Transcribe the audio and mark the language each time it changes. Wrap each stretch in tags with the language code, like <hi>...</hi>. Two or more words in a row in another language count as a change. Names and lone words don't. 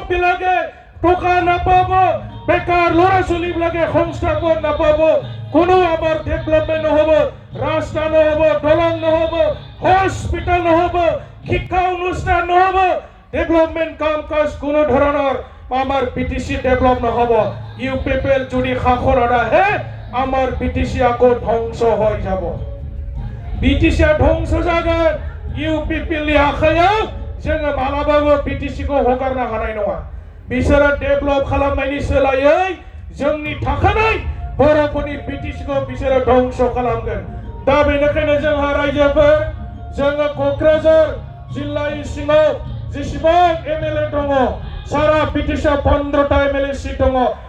<as>বিলাকে টকা নাপাব বেকাৰ ল'ৰা ছোৱালীবিলাকে সংস্থাপন নাপাব কোনো আমাৰ ডেভেলপমেণ্ট নহ'ব ৰাস্তা নহ'ব দলং নহ'ব হস্পিটেল নহ'ব শিক্ষা অনুষ্ঠান নহ'ব ডেভেলপমেণ্ট কাম কাজ কোনো ধৰণৰ আমাৰ পিটিচি ডেভেলপ নহ'ব ইউ পিপল যদি শাসনত আহে আমাৰ পিটিচি আকৌ ধ্বংস হৈ যাব</as> <brx>বিটিসিয়া ধ্বংস जागोन इउ पिपलनि आखायाव जोङो मालाबाबो बिटिसिखौ हगारनो हानाय नङा बिसोरो डेभेलप खालामनायनि सोलायै जोंनि थाखानाय बर'फोरनि बिटिसिखौ बिसोरो ध्वंस खालामगोन दा बेनिखायनो जोंहा रायजोफोर जोङो क'क्राझार जिल्लानि सिङाव जेसेबां एमएलए दङ सारा बिटिसिआव 15टा</brx> <en>MLA seat</en> <brx>दङ</brx>